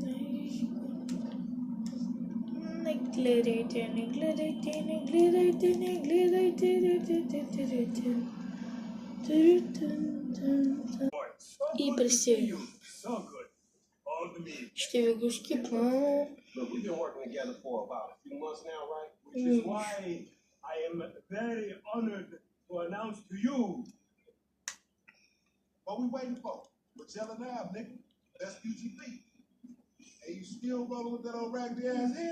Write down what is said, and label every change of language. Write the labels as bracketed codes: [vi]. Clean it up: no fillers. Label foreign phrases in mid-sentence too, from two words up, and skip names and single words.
[bg] Не гледайте. И присега. Ще ви го скипна. [en] Look, we've been working together for about a few months now, right? Which is why I am very honored to announce to you. What we waiting for? Magellan Ave, nigga. That's UGB. And you still rolling with that old raggedy ass hair?